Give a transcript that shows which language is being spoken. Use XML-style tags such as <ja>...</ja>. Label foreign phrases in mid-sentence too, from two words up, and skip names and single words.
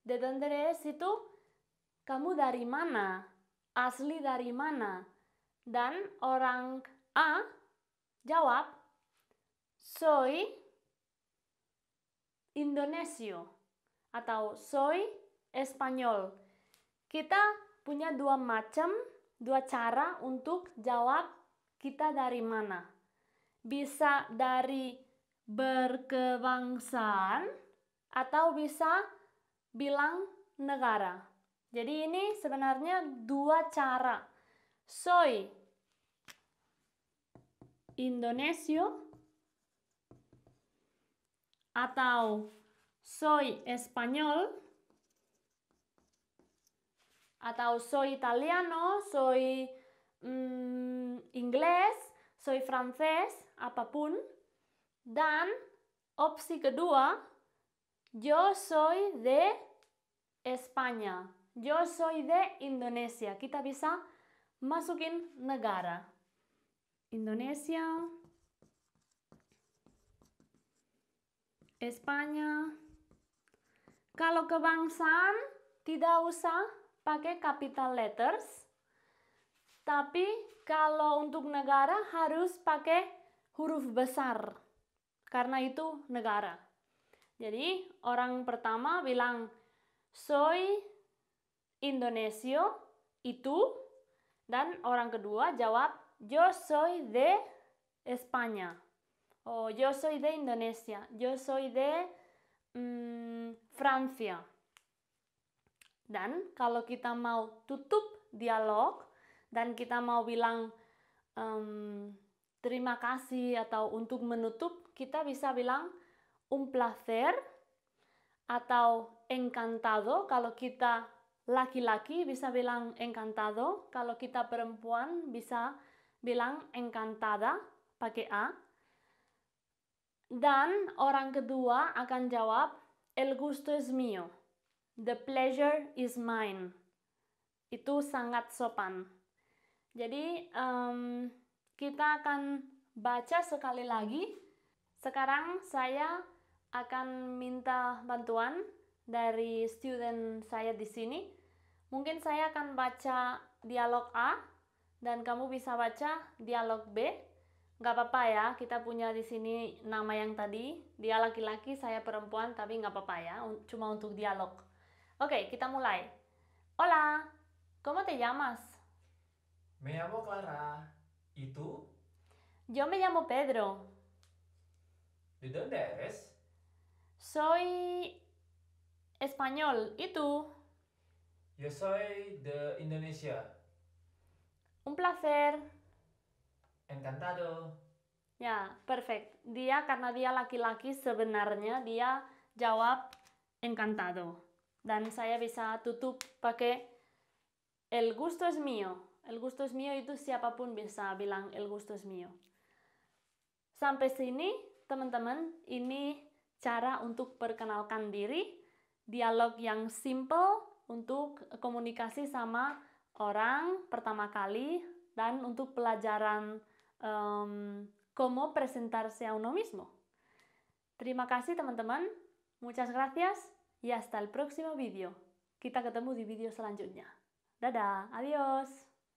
<es>De donde eres</es> <id>itu kamu dari mana? Asli dari mana? Dan orang A jawab,</id> <es>soy Indonesio atau soy Espanyol.</es> <id>Kita punya dua cara untuk jawab kita dari mana. Bisa dari berkebangsaan atau bisa bilang negara. Jadi ini sebenarnya dua cara.</id> <es>Soy Indonesio atau soy Espanyol atau soy Italiano, soy Inggris, soy Francés,</es> <id>apapun. Dan opsi kedua,</id> <es>yo soy de España, yo soy de Indonesia.</es> <id>Kita bisa masukin negara. Indonesia, Espanya. Kalau kebangsaan tidak usah pakai</id> <en>capital letters,</en> <id>tapi kalau untuk negara harus pakai huruf besar, karena itu negara. Jadi orang pertama bilang</id> <es>soy Indonesio,</es> <id>itu, dan orang kedua jawab</id> <es>yo soy de España. O yo soy de Indonesia, yo soy de Francia.</es> <id>Dan kalau kita mau tutup dialog dan kita mau bilang terima kasih atau untuk menutup, kita bisa bilang</id> <es>un placer</es> <id>atau encantado. Kalau kita laki-laki bisa bilang encantado, kalau kita perempuan bisa bilang encantada pakai A. Dan orang kedua akan jawab,</id> <es>el gusto es mío,</es> <en>the pleasure is mine.</en> <id>Itu sangat sopan. Jadi kita akan baca sekali lagi. Sekarang saya akan minta bantuan dari student saya di sini. Mungkin saya akan baca dialog A dan kamu bisa baca dialog B. Nggak apa-apa ya, kita punya di sini nama yang tadi, dia laki-laki, saya perempuan, tapi nggak apa-apa ya, cuma untuk dialog. Oke, kita mulai.</id> <es>Hola, ¿cómo te llamas? Me llamo Clara. ¿Y tú? Yo me llamo Pedro. ¿De dónde eres? Soy español. ¿Y tú? Yo soy de Indonesia. Un placer. Encantado.</es> <id>Ya, perfect. Dia karena dia laki-laki sebenarnya dia jawab encantado. Dan saya bisa tutup pakai</id> <es>el gusto es mío. El gusto es mío</es> <id>itu siapapun bisa bilang</id> <es>el gusto es mío.</es> <id>Sampai sini teman-teman, ini cara untuk perkenalkan diri, dialog yang simple untuk komunikasi sama orang pertama kali dan untuk pelajaran</id> <es>cómo presentarse a uno mismo.</es> <id>Terima kasih teman-teman,</id> <es>muchas gracias y hasta el próximo vídeo.</es> <id>Kita ketemu di video selanjutnya. Dadah, adios!</id>